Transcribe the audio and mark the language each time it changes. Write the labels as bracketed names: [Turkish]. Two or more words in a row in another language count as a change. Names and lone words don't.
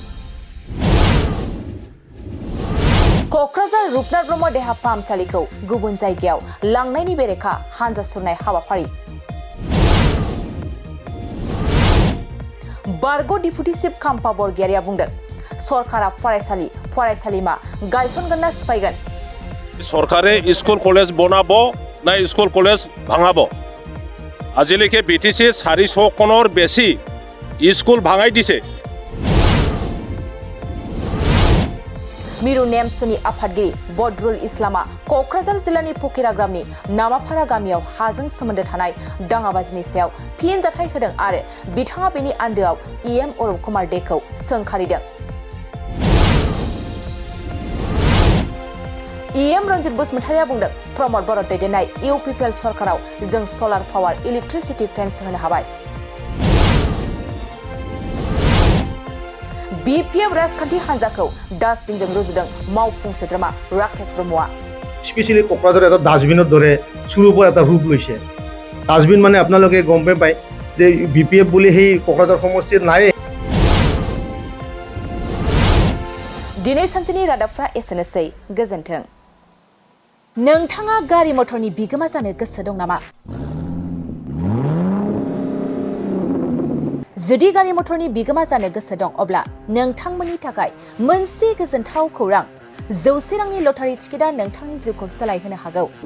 [Bodo] क'क्राझार रुपनाथ ब्रह्म देहा फाहामसालिखौ गुबुन जायगायाव लांनायनि बेरेखा हानजा सुरनाय हाबाफारि बारग' डिपुटि चिफ खाम्फा बरगयारिया बुंदों सरकारा फरायसालिमा गायसनगोन ना सिफायगोन [Assamese] চৰকাৰে স্কুল কলেজ বনাবো না স্কুল কলেজ ভাঙাবো আজিলৈকে বিটিসি 400 কোনৰ বেছি স্কুল ভাঙাই দিছে [Bodo] मिरु नेमसुनि आफादगिरि बदरुल इस्लामा क'क्राझार जिल्लानि फकिराग्रामनि नामाफारा गामियाव हाजों सोमोन्दो थानाय दाङाबाजिनि सायाव फिनजाथाय होदों आरो बिथाङा बेनि आन्दोआव इएम अरुप कुमार देखौ सोंखारिदों इएम रन्जित बसुमतारिया बुंदों प्रमद बर' दैदेननाय इउपिपिएल सरकाराव जों सलार पावार इलेक्ट्रिसिटी फेन्स होनो हाबाय बिपिएफ राजखान्थि हान्जाखौ डास्टबिनजों रुजुदों मावफुं सोद्रोमा राकेश ब्रह्मआ [Assamese] स्पेशली क'क्राझार এটা ডাস্টবিনৰ দৰে চুৰুপৰ এটা ৰূপ লৈছে ডাস্টবিন মানে আপোনালোকে গম পায় যে বিপিএফ বুলি সেই क'क्राझार সমষ্টিৰ নাই [Bodo] दिनै सानसेनि रादाबफ्रा एसेनोसै गोजोन्थों नोंथाङा गारि मटरनि बिगोमा जानो गोसो दं नामा जुदि गारि मटरनि बिगोमा जानो गोसो दं अब्ला नोंथांमोननि थाखाय मोनसे गोजोनथाव खौरां 100 रांनि लटारि टिकेटआ नोंथांनि जिउखौ सोलायहोनो हागौ